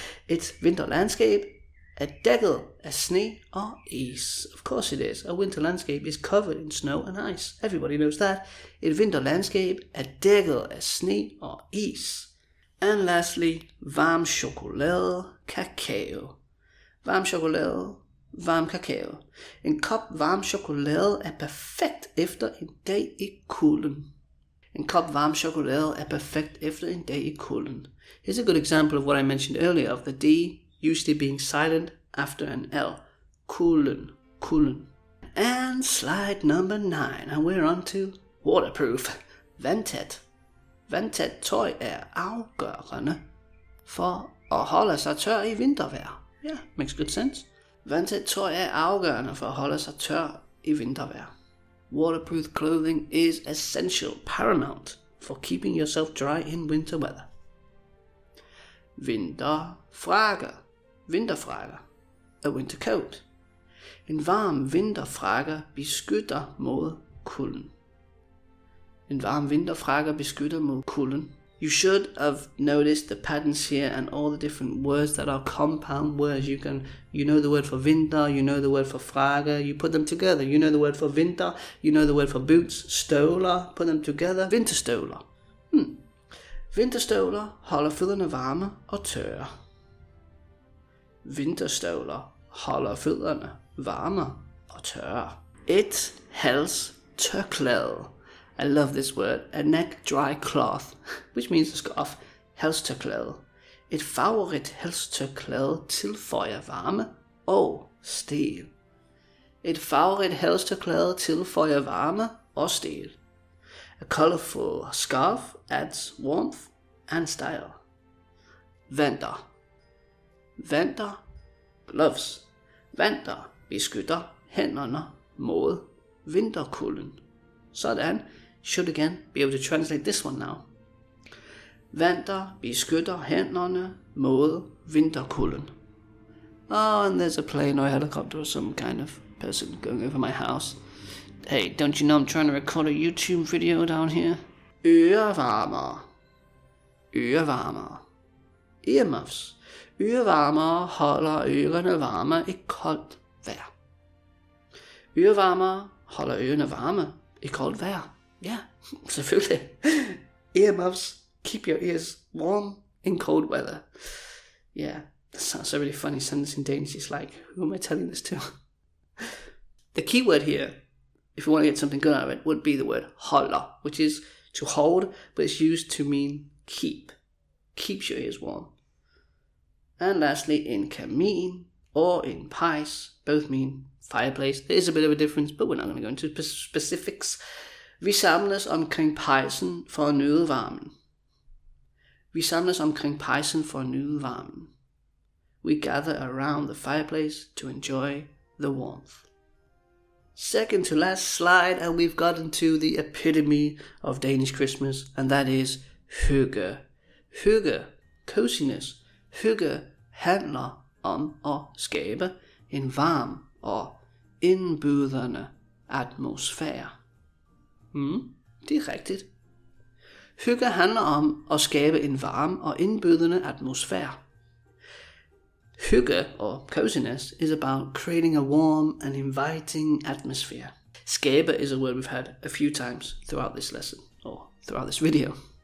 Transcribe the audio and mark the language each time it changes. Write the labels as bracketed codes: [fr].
[da] Et vinterlandskab er dækket af sne og is. [en] Of course it is. A winter landscape is covered in snow and ice. Everybody knows that. [da] Et vinterlandskab er dækket af sne og is. [en] And lastly, varm chokolade, kakao. [da] Varm chokolade, varm kakao. En kop varm chokolade er perfekt efter en dag i kulden. En kop varm chokolade er perfekt efter en dag i kulden. [en] Here's a good example of what I mentioned earlier of the D usually being silent after an L. Kulden, kulden. And slide number 9, and we're on to waterproof. [da] Vandtæt. Vandtæt tøj er afgørende for at holde sig tør i vintervejr. [en] Yeah, makes good sense. [da] Vandtæt tøj er afgørende for at holde sig tør i vintervejr. [en] Waterproof clothing is essential, paramount for keeping yourself dry in winter weather. Vinterfrakke. Vinterfrakke. A winter coat. [da] En varm vinterfrakke beskytter mod kulden. En varm vinterfrakke beskytter mod kulden. [en] You should have noticed the patterns here and all the different words that are compound words. You know the word for winter, you know the word for frakke, you put them together. You know the word for vinter, you know the word for boots, støvler, put them together. [da] Vinterstøvler. Vinterstøvler holder fødderne varme og tørre. Vinterstøvler holder fødderne varme og tørre. [en] Et halstørklæde. I love this word. A neck dry cloth, which means a scarf. [da] Halstørklæde. Et favorit halstørklæde tilføjer varme og stil. Et favorit halstørklæde tilføjer varme og stil. [en] A colorful scarf adds warmth and style. Vanter. Vanter. Gloves. [da] Vanter beskytter hænderne mod vinterkulden. Sådan. [en] Should again be able to translate this one now. [da] Vanter beskytter hænderne mod vinterkulden. [en] Oh, and there's a plane or a helicopter or some kind of person going over my house. Hey, don't you know I'm trying to record a YouTube video down here? [da] Ørevarmer. Ørevarmer. Earmuffs. Ørevarmer holder ørerne varme i koldt vejr. Ørevarmer holder ørerne varme i koldt vejr. Ja, selvfølgelig. [en] Earmuffs keep your ears warm in cold weather. Yeah, that sounds a really funny sentence in Danish. It's like, who am I telling this to? The key word here, if you want to get something good out of it, would be the word holder, which is to hold, but it's used to mean keep. Keeps your ears warm. And lastly, in kamin or in pejs, both mean fireplace. There is a bit of a difference, but we're not going to go into specifics. [da] Vi samles omkring pejsen for at nyde varmen. Vi samles omkring pejsen for at nyde varmen. [en] We gather around the fireplace to enjoy the warmth. Second to last slide, and we've gotten to the epitome of Danish Christmas, and that is hygge. Hygge, coziness. Hygge handler om at skabe en varm og indbydende atmosfære. Det er rigtigt. Hygge handler om at skabe en varm og indbydende atmosfære. Hygge, or coziness, is about creating a warm and inviting atmosphere. Skabe is a word we've had a few times throughout this lesson, or throughout this video.